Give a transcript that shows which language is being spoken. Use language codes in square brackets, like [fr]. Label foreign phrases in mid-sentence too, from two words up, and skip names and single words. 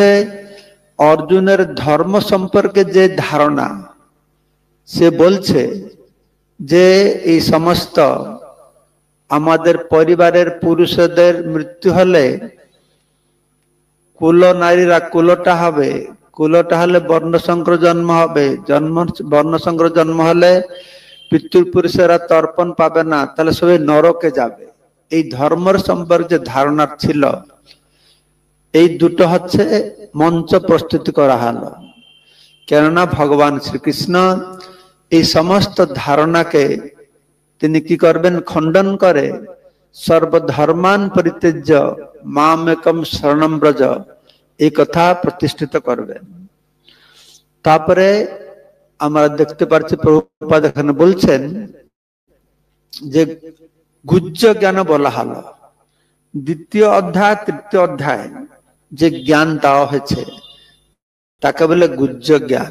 [bn] অর্জুনের ধর্ম সম্পর্কে যে ধারণা, সে বলছে যে এই সমস্ত আমাদের পরিবারের পুরুষদের মৃত্যু হলে কুল নারীরা কুলটা হবে, কুলটা হলে বর্ণসংকর জন্ম হবে, বর্ণসংকর জন্ম হলে পিতৃপুরুষেরা তর্পণ পাবে না, তাহলে সবাই নরকে যাবে। এই ধর্মের সম্পর্কে যে ধারণা ছিল, এই দুটো হচ্ছে মঞ্চ প্রস্তুতি করা হলো। কেননা ভগবান শ্রীকৃষ্ণ এই সমস্ত ধারণাকে তিনি কি করবেন? খণ্ডন করে [sa] সর্বধর্মান পরিত্যজ্য মাম একম শরণম ব্রজ, [bn] এই কথা প্রতিষ্ঠিত করবেন। তারপরে আমরা দেখতে পাচ্ছি প্রভুপাদ এখানে বলছেন যে গুহ্য জ্ঞান বলা হলো। দ্বিতীয় অধ্যায় তৃতীয় অধ্যায় যে জ্ঞান দেওয়া হয়েছে তাকে বলে গুহ্য জ্ঞান।